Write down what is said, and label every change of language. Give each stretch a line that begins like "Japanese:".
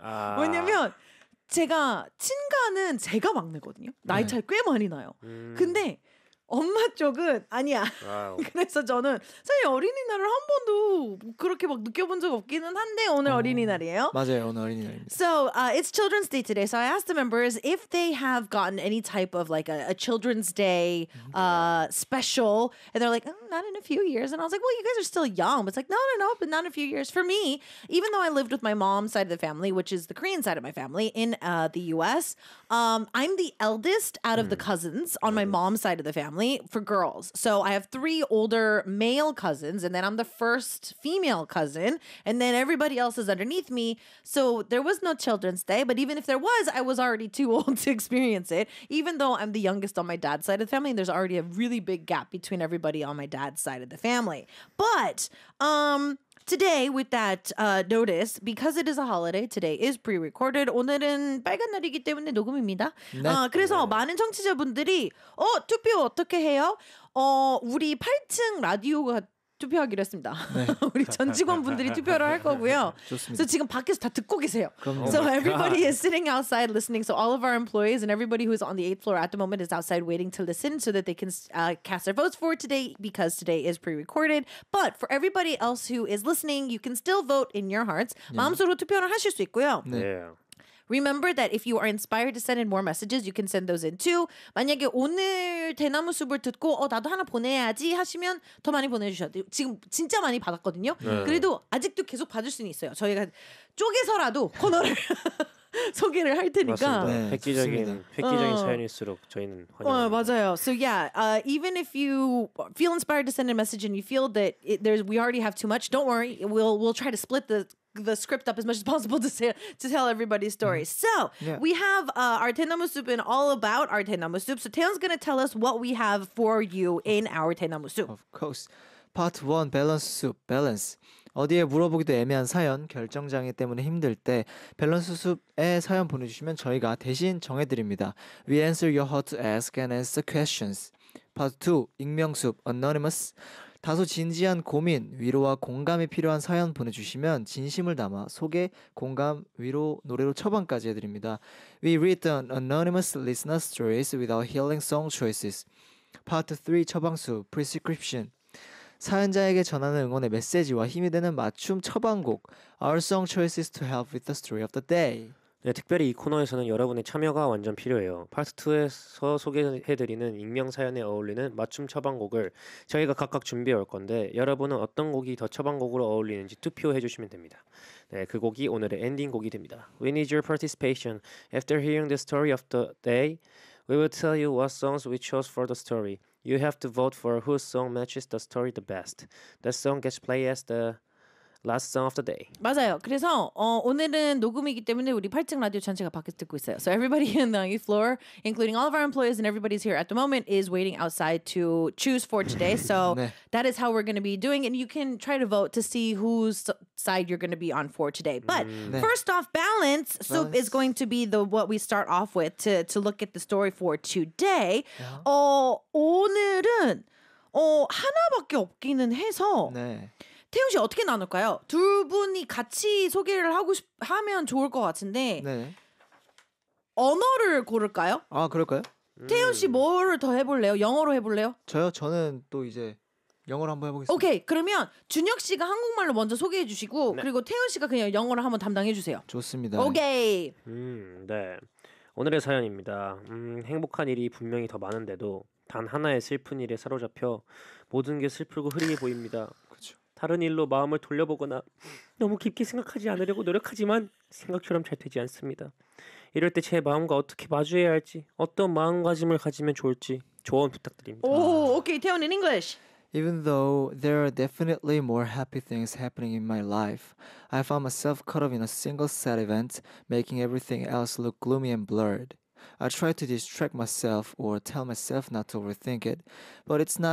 Korean: 아. 왜냐면 제가 친가는 제가 막내거든요. 나이 차이 꽤 많이 나요. 근데 엄마 쪽은 아니야. 그래서 저는 사실 어린이날을 한 번도 그렇게 막 느껴본 적 없기는 한데 오늘 어린이날이에요. 맞아요, 오늘 어린이날입니다.
English: So it's Children's Day today. So I asked the members if they have gotten any type of like a Children's Day special, and they're like, not in a few years. And I was like, well, you guys are still young. But it's like, no, but not in a few years. For me, even though I lived with my mom's side of the family, which is the Korean side of my family in the U.S., I'm the eldest out of the cousins on my mom's side of the family. For girls. So I have three older male cousins, and then I'm the first female cousin, and then everybody else is underneath me. So there was no Children's Day, but even if there was, I was already too old to experience it, even though I'm the youngest on my dad's side of the family, and there's already a really big gap between everybody on my dad's side of the family. But today, with that notice, because it is a holiday, today is pre-recorded.
Korean: 오늘은 빨간 날이기 때문에 녹음입니다. 네. 그래서 많은 청취자분들이 투표 어떻게 해요? 우리 8층 라디오가 투표하기로 했습니다. 네. 우리 전 직원분들이 투표를 할 거고요. 좋습니다. 지금 밖에서 다 듣고 계세요.
English: So everybody is sitting outside listening. So all of our employees and everybody who is on the 8th floor at the moment is outside waiting to listen so that they can cast their votes for today because today is pre-recorded. But for everybody else who is listening, you can still vote in your hearts.
Korean: 마음속으로 투표를 하실 수 있고요. 네.
English: Remember that if you are inspired to send in more messages, you can send those in too.
Korean: 만약에 오늘 대나무 숲을 듣고 나도 하나 보내야지 하시면 더 많이 보내주셔야 돼요. 지금 진짜 많이 받았거든요. 네. 그래도 아직도 계속 받을 수는 있어요. 저희가 쪼개서라도 코너를 소개를 할 테니까. 맞습니다. 네, 획기적인 사연일수록 저희는 환영합니다. 맞아요.
English: So yeah, even if you feel inspired to send in a message and you feel that we already have too much, don't worry. We'll try to split the script up as much as possible to tell everybody's story. So yeah. We have our Taehoon Soup and all about our Taehoon Soup. So Taehoon's going to tell us what we have for you in our Taehoon Soup. Of course. Part 1, Balance Soup. Balance.
Korean: 어디에 물어보기도 애매한 사연, 결정장애 때문에 힘들 때 밸런스 숲에 사연 보내주시면 저희가 대신 정해드립니다.
English: We answer your heart to ask and answer questions. Part 2,
Korean: 익명 숲,
English: Anonymous.
Korean: 다소 진지한 고민, 위로와 공감이 필요한 사연 보내주시면 진심을 담아 소개, 공감, 위로, 노래로 처방까지 해드립니다.
English: We read the anonymous listener stories with our healing song choices. Part 3,
Korean: 처방수,
English: prescription.
Korean: 사연자에게 전하는 응원의 메시지와 힘이 되는 맞춤 처방곡,
English: Our song choices to help with the story of the day.
Korean: 네, 특별히 이 코너에서는 여러분의 참여가 완전 필요해요. 파트 2에서 소개해드리는 익명 사연에 어울리는 맞춤 처방곡을 저희가 각각 준비해 올 건데 여러분은 어떤 곡이 더 처방곡으로 어울리는지 투표해 주시면 됩니다. 네, 그 곡이 오늘의 엔딩 곡이 됩니다.
English: We need your participation. After hearing the story of the day, we will tell you what songs we chose for the story. You have to vote for whose song matches the story the best. That song gets played as the last song of the day.
Korean: 맞아요. 그래서 오늘은 녹음이기 때문에 우리 8층 라디오 전체가 밖에서 듣고 있어요.
English: So everybody in the 8th floor, including all of our employees and everybody's here at the moment, is waiting outside to choose for today. So
Korean: 네.
English: That is how we're going to be doing. And you can try to vote to see whose side you're going to be on for today. But
Korean: 네.
English: First off, balance soup is going to be what we start off with to look at the story for today. Yeah.
Korean: 오늘은 하나밖에 없기는 해서 네. 태용 씨 어떻게 나눌까요? 두 분이 같이 소개를 하고 하면 좋을 것 같은데. 네. 언어를 고를까요? 아, 그럴까요? 태용 씨 뭐를 더 해볼래요? 영어로 해볼래요? 저요? 저는 또 이제 영어로 한번 해보겠습니다. 오케이, 그러면 준혁 씨가 한국말로 먼저 소개해 주시고 네. 그리고 태용 씨가 그냥 영어로 한번 담당해 주세요. 좋습니다. 오케이. 네. 오늘의 사연입니다. 행복한 일이 분명히 더 많은데도 단 하나의 슬픈 일에 사로잡혀 모든 게 슬프고 흐리해 보입니다. 그렇죠. 다른 일로 마음을 돌려보거나 너무 깊게 생각하지 않으려고 노력하지만 생각처럼 잘 되지 않습니다. 이럴 때 제 마음과 어떻게 마주해야 할지, 어떤 마음가짐을 가지면 좋을지 조언 부탁드립니다. 오, 오케이. 태훈
English: in English. Even though there are definitely more happy things happening in my life, I found myself caught up in a single sad event, making everything else look gloomy and blurred. I try to distract myself or tell myself not to overthink it, but it's not